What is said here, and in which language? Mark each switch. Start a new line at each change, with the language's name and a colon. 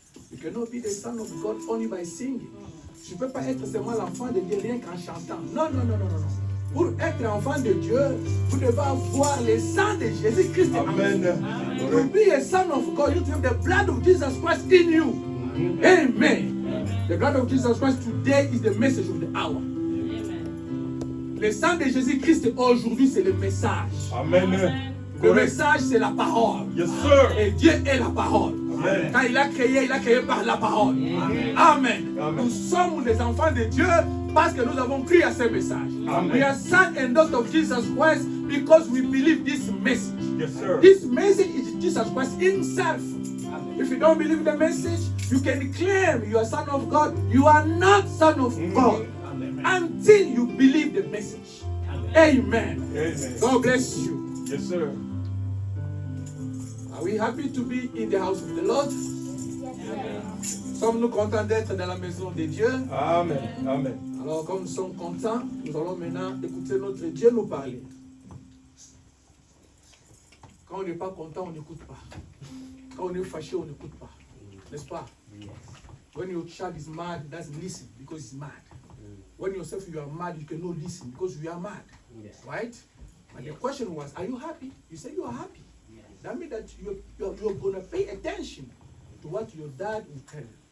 English: You cannot be the son of God only by singing.
French: Tu ne peux pas être seulement l'enfant de Dieu rien qu'en chantant. Non, non, non, non, non, non. Pour être enfant de Dieu, vous devez avoir le sang de Jésus-Christ en vous.
English: To be a son of God, you need to have the blood of Jesus Christ in you. Amen. The blood of Jesus Christ today is the message of the hour.
French: Le sang de Jésus-Christ aujourd'hui, c'est le message. Amen. Le message, c'est la parole.
English: Yes, sir.
French: Et Dieu est la parole. Amen. Quand il a créé par la parole. Amen. Amen. Nous sommes les enfants de Dieu parce que nous avons cru à ce message. Amen.
English: We are sons and daughters of Jesus Christ because we believe this message. Yes, sir. This message is Jesus Christ himself. If you don't believe the message, you can claim you are son of God. You are not son of God until you believe the message. Amen. Amen. God bless you. Yes, sir. Are we happy to be in the house of the Lord?
French: Sommes-nous contents d'être dans la maison de Dieu? Amen. Amen. Alors, comme nous sommes contents, nous allons maintenant écouter notre Dieu nous parler. Quand on n'est pas content, on n'écoute pas. Quand on est fâché, on n'écoute pas. N'est-ce pas?
English: When your child is mad, doesn't listen because he's mad. When yourself you are mad, you cannot listen because you are mad. Right? And the question was, are you happy? You say you are happy. That means that you're going to pay attention to what your dad will tell you.